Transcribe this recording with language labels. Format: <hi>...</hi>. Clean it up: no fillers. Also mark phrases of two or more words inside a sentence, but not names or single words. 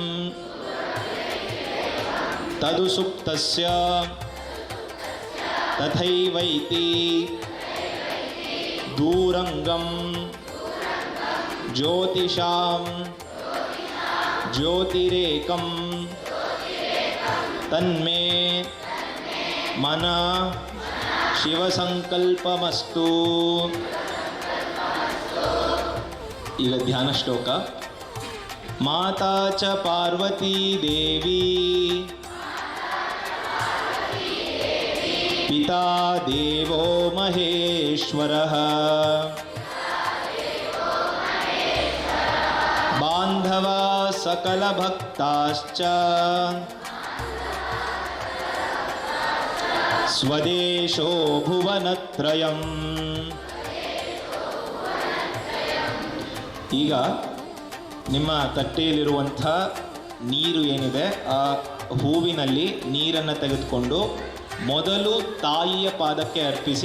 <sa>ತದು ಸುಪ್ತಸ್ಯ ತಥೈವೈತಿ ದೂರಂಗಂ ಜ್ಯೋತಿಷಾಂ ಜ್ಯೋತಿರೇಕಂ ತನ್ಮೇ ಮನ ಶಿವಸಂಕಲ್ಪಮಸ್ತು.</sa> <kn>ಈಗ ಧ್ಯಾನ ಶ್ಲೋಕ.</kn> <sa>ಮಾತಾ ಚ ಪಾರ್ವತೀ ದೇವಿ ಪಿತಾ ದೇವೋ ಮಹೇಶ್ವರಃ ಬಾಂಧವಾ ಸಕಲ ಭಕ್ತಾಶ್ಚ ಸ್ವದೇಶೋ ಭುವನತ್ರಯಂ.</sa> <kn>ಈಗ ನಿಮ್ಮ ತಟ್ಟೆಯಲ್ಲಿರುವಂಥ ನೀರು ಏನಿದೆ, ಆ ಹೂವಿನಲ್ಲಿ ನೀರನ್ನು ತೆಗೆದುಕೊಂಡು ಮೊದಲು ತಾಯಿಯ ಪಾದಕ್ಕೆ ಅರ್ಪಿಸಿ.</kn>